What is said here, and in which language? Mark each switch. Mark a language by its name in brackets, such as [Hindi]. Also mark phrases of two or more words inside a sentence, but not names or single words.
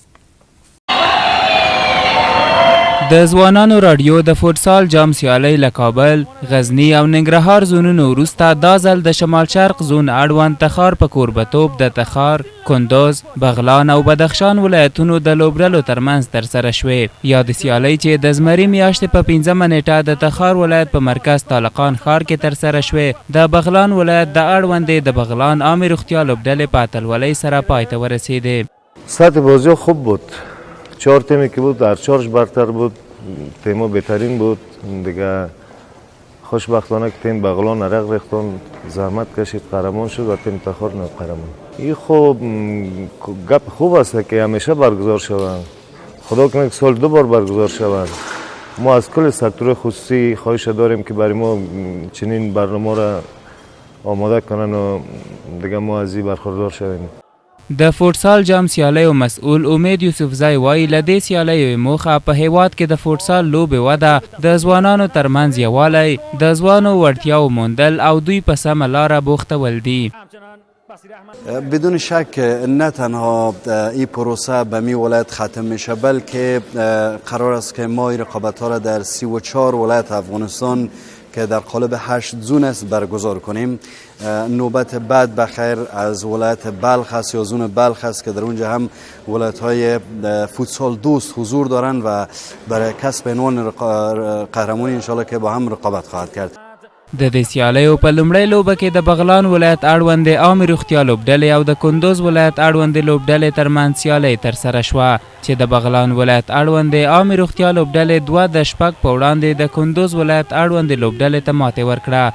[Pashto] د ځوانانو راډیو د فوټسال جام سیالۍ له کابل، غزني او ننګرهار زونونو وروسته دا ځل د شمال شرق زون اړوند تخار په کوربتوب د تخار، کندوز، بغلان او بدخشان ولایتونو د لوبډلو ترمنځ ترسره شوې. یا د سیالۍ چې د زمري میاشتې په 5مه نیټه د تخار ولایت په مرکز تالقان ښار کې ترسره شوې، د بغلان ولایت د اړوندې د بغلان عامې روغتیا لوبډلې په اتلولۍ سره پای ته ورسېدې. [Persian] سطح بازی خوب بود. 4 تیمی که بود در 4 برتر بود، تیما بهترین بود دیگه. خوشبختانه که تیم بغلان رق ریختن، زحمت کشید، قهرمان شد و تیم تخار نه قهرمان. این خوب گپ خوب است که همیشه برگزار شوند. خدا کنه که سال 2 بار برگزار شوند. ما از کل سکتور خصوصی خواهش داریم که برای ما چنین برنامه را آماده کنن و دیگه ما از این برخوردار شویم. [Pashto] د فوټسال جام سیالیو مسؤل امید یوسفزی وایي له دې سیالیو موخه په هیواد کې د فوټسال لوبې وده، د ځوانانو ترمنځ یووالی، د ځوانو وړتیاو موندل او دوی په سمه لاره بوختول دي. [Persian] بدون شک نه تنها این پروسه به می ولایت ختم میشه، بلکه قرار است که ما رقابت ها را در 34 ولایت افغانستان که در قالب 8 زون است برگزار کنیم. نوبت بعد بخیر از ولایت بلخ است یا زون بلخ است که در اونجا هم ولایت های فوتسال دوست حضور دارند و برای کسب عنوان قهرمانی انشالله که با هم رقابت خواهد کرد. [Pashto] د دې سیالیو په لومړۍ لوبه کې د بغلان ولایت اړوندې عامې روغتیا لوبډلې او د کندوز ولایت اړوندې لوبډلې ترمنځ سیالۍ ترسره شوه چې د بغلان ولایت اړوندې عامې روغتیا لوبډلې 2 د 6 په وړاندې د کندوز ولایت اړوندې لوبډلې ته ماتې ورکړه.